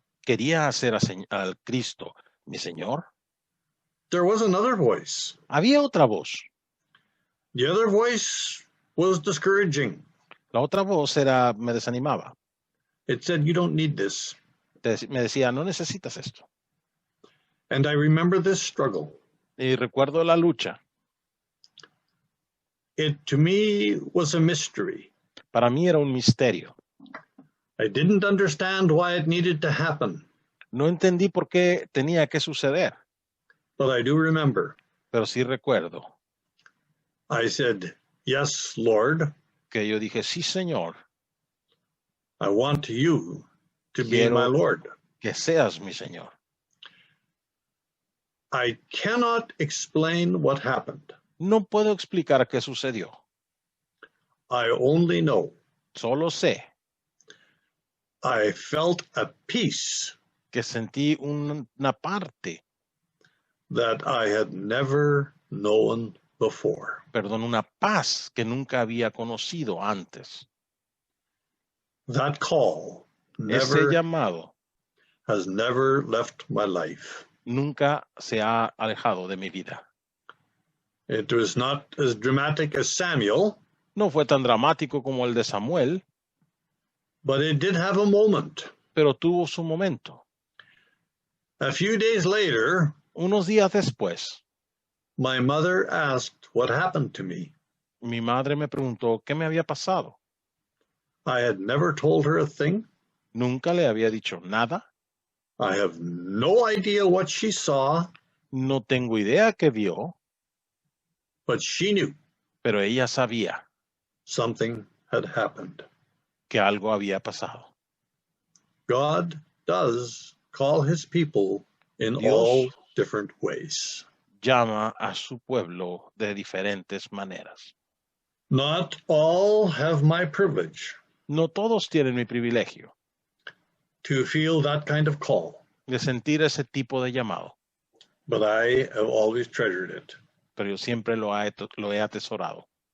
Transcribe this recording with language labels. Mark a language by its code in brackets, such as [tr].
[es] ¿Quería hacer al Cristo mi Señor? [en] There was another voice. [es] Había otra voz. [en] The other voice was discouraging. [es] La otra voz me desanimaba. [en] It said, you don't need this. [es] Me decía, no necesitas esto. [en] And I remember this struggle. [es] Y recuerdo la lucha. [en] It, to me, was a mystery. [es] Para mí era un misterio. [en] I didn't understand why it needed to happen. [es] No entendí por qué tenía que suceder, [en] But I do remember. [es] pero sí recuerdo [en] I said, yes, Lord, [es] que yo dije, sí, Señor, [en] I want you to be [es] Quiero- [en] my Lord. [es] que seas mi Señor. [en] I cannot explain what happened. [es] No puedo explicar qué sucedió. [en] I only know [es] Solo sé [en] I felt a peace [es] que sentí una parte, [en] that I had never known before. [es] una paz que nunca había conocido antes. [en] That call [es] Ese llamado [en] has never left my life. [es] nunca se ha alejado de mi vida. [en] It was not as dramatic as Samuel, [es] No fue tan dramático como el de Samuel, [en] but it did have a moment. [es] pero tuvo su momento. [en] A few days later, [es] Unos días después, [en] my mother asked what happened to me. [es] mi madre me preguntó qué me había pasado. [en] I had never told her a thing. [es] Nunca le había dicho nada. [en] I have no idea what she saw, [es] No tengo idea qué vio, [en] but she knew [es] pero ella sabía [en] something had happened. [es] que algo había pasado. [en] God does call his people in [es] Dios [en] all different ways. [es] llama a su pueblo de diferentes maneras. [en] Not all have my privilege [es] No todos tienen mi privilegio [en] to feel that kind of call, [es] de sentir ese tipo de llamado, [en] but I have always treasured it. [es] pero yo siempre lo he atesorado.